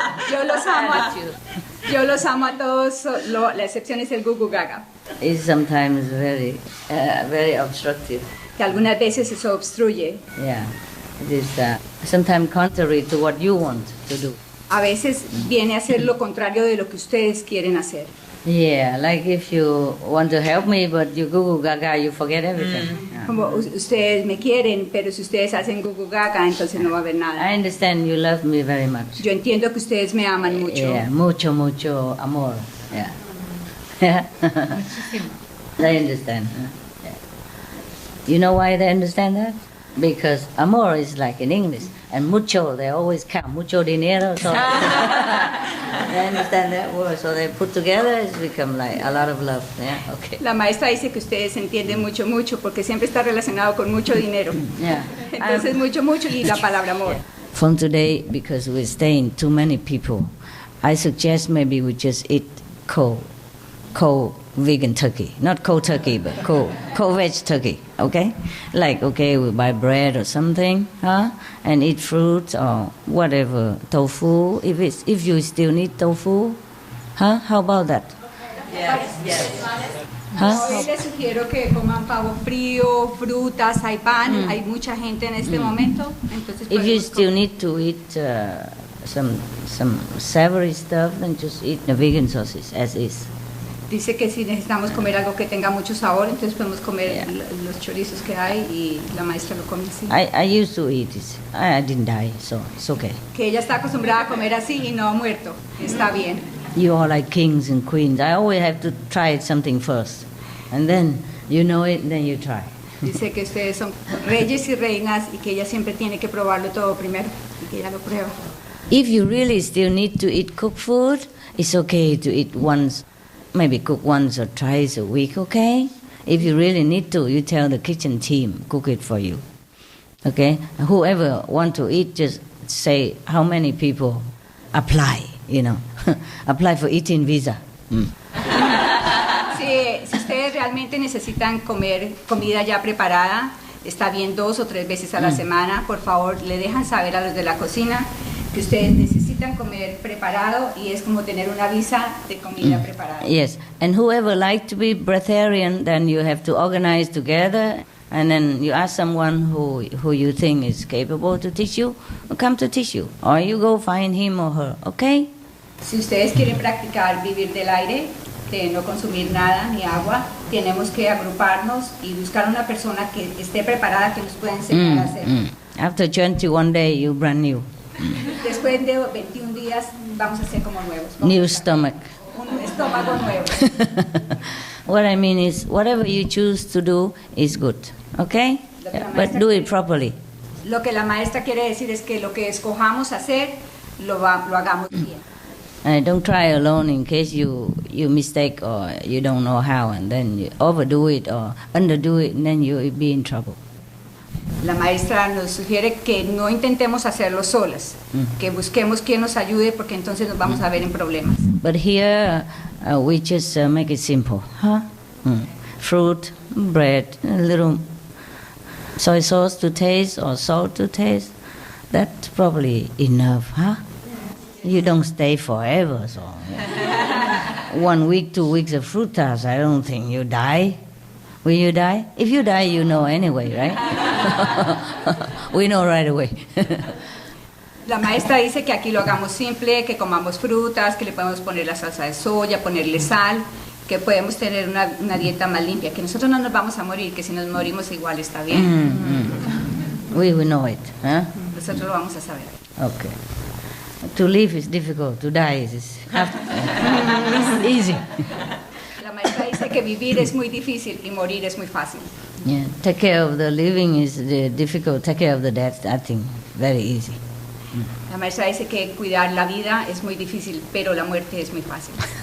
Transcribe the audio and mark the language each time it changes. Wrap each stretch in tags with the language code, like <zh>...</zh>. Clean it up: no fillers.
<es>Yo los amo a todos, la excepción es el gugu gaga,</es> <en>It's sometimes very, very obstructive.</en> <es>que algunas veces eso obstruye.</es> <en>Yeah, it is sometimes contrary to what you want to do.</en> <es>A veces viene a ser lo contrario de lo que ustedes quieren hacer.</es> <en>Yeah, like if you want to help me, but you goo gaga, you forget everything. Yeah.</en> <es>Como ustedes me quieren, pero si ustedes hacen gugu gaga, entonces no va a haber nada.</es> <en>I understand you love me very much.</en> <es>Yo entiendo que ustedes me aman mucho.</es> <en>Yeah,</en> <es>mucho, mucho amor.</es> <en>Yeah. Yeah. They understand. Huh? Yeah. You know why they understand that? Because amor is like in English, and mucho, they always count.</en> <es>Mucho dinero,</es> <en>so they understand that word. So they put together, it's become like a lot of love. Yeah, okay.</en> <es>La maestra dice que ustedes entienden mucho, mucho, porque siempre está relacionado con mucho dinero.</es> <en>Yeah.</en> <es>Entonces, mucho, mucho y la palabra amor.</es> <en>From today, because we're staying too many people, I suggest maybe we just eat cold vegan turkey. Not cold turkey, but cold veg turkey, okay? Like, okay, we buy bread or something, huh? And eat fruit or whatever, tofu, if you still need tofu, huh? How about that? Yes. Huh?</en> <es>Hoy les sugiero que coman pavo frío, frutas, hay pan, hay mucha gente en este momento, entonces</es> <en>If you</en> <es>podemos</es> <en>still need to eat some savory stuff, then just eat the vegan sausage as is.</en> <es>Dice que si necesitamos comer algo que tenga mucho sabor, entonces podemos comer los chorizos que hay y la maestra lo come así.</es> <en>I used to eat it. I didn't die, so it's okay.</en> <es>Que ella está acostumbrada a comer así y no ha muerto. Está bien.</es> <en>You are like kings and queens. I always have to try something first. And then you know it, then you try.</en> <es>Dice que ustedes son reyes y reinas y que ella siempre tiene que probarlo todo primero y que ella lo prueba.</es> <en>If you really still need to eat cooked food, it's okay to eat once, maybe cook once or twice a week, okay? If you really need to, you tell the kitchen team, cook it for you. Okay? Whoever want to eat, just say how many people apply, you know. Apply for eating visa.</en> <es>Si ustedes realmente necesitan comer comida ya preparada, está bien 2 o 3 veces a la semana, por favor le dejan saber a los de la cocina que ustedes necesitan comer preparado y es como tener una visa de comida preparada.</es> <en>Yes, and whoever like to be breatharian, then you have to organize together, and then you ask someone who you think is capable to teach you, come to teach you, or you go find him or her, okay?</en> <es>Si ustedes quieren practicar vivir del aire, de no consumir nada ni agua, tenemos que agruparnos y buscar una persona que esté preparada que nos pueda enseñar a hacer.</es> <en>After 21 days, you brand new.</en> <es>Después de 21 días vamos a ser como nuevos.</es> <en>New stomach.</en> <es>Un estómago nuevo.</es> <en>What I mean is, whatever you choose to do is good, okay? Yeah, but do it properly.</en> <es>Lo que la maestra quiere decir es que lo que escojamos hacer, lo hagamos bien.</es> <en>Don't try alone in case you mistake or you don't know how, and then you overdo it or underdo it, and then you'll be in trouble.</en> <es>La maestra nos sugiere que no intentemos hacerlo solas, que busquemos quien nos ayude porque entonces nos vamos a ver en problemas.</es> <en>But here we just make it simple, huh? Fruit, bread, a little soy sauce to taste or salt to taste. That's probably enough, huh? You don't stay forever, so 1 week, 2 weeks of frutas, I don't think you die. Will you die? If you die, you know anyway, right? We know right away.</en> <es>La maestra dice que aquí lo hagamos simple, que comamos frutas, que le podemos poner la salsa de soya, ponerle sal, que podemos tener una dieta más limpia, que nosotros no nos vamos a morir, que si nos morimos igual está bien.</es> <en>We will know it, huh?</en> <es>Nosotros lo vamos a saber.</es> <en>Okay. To live is difficult, to die is easy.</en> <es>La maestra dice que vivir es muy difícil y morir es muy fácil.</es> <en>Yeah, take care of the living is difficult, take care of the death, I think, very easy.</en> <es>La maestra dice que cuidar la vida es muy difícil, pero la muerte es muy fácil.</es>